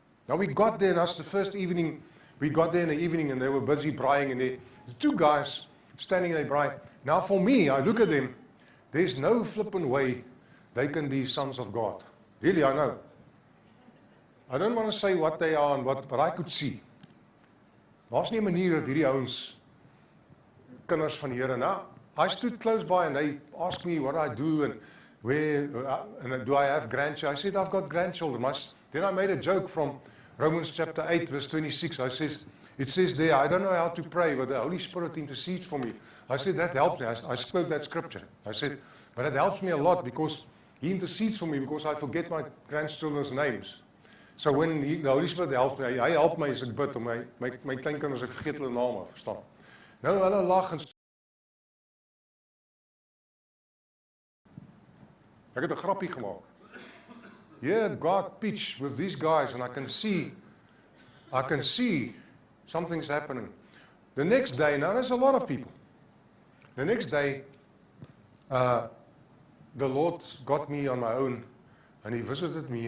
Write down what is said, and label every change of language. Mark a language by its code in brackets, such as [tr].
[en] Now we got there and that's the first evening. We got there in the evening and they were busy braaiing and the two guys standing there braaiing. Now for me, I look at them, there's no flipping way they can be sons of God. Really, I know. I don't want to say what they are and but I could see. [af] Daar's nie 'n manier dat hierdie ouens kinders van die Here nou. [en] I stood close by and they asked me what I do and where and do I have grandchildren. I said I've got grandchildren. Then I made a joke from Romans chapter 8 verse 26. It says there, I don't know how to pray, but the Holy Spirit intercedes for me. I said that helps me. I spoke that scripture. I said, but it helps me a lot because He intercedes for me because I forget my grandchildren's names. So when the Holy Spirit helps me, [af] hy help my as ek bid om my kleinkinders, ek vergeet hulle name, verstaan. Nou hulle lag en ek het 'n grappie gemaak. [en] Yeah, God pitch with these guys and I can see something's happening. The next day, now there's a lot of people. The next day, the Lord got me on my own and He visited me.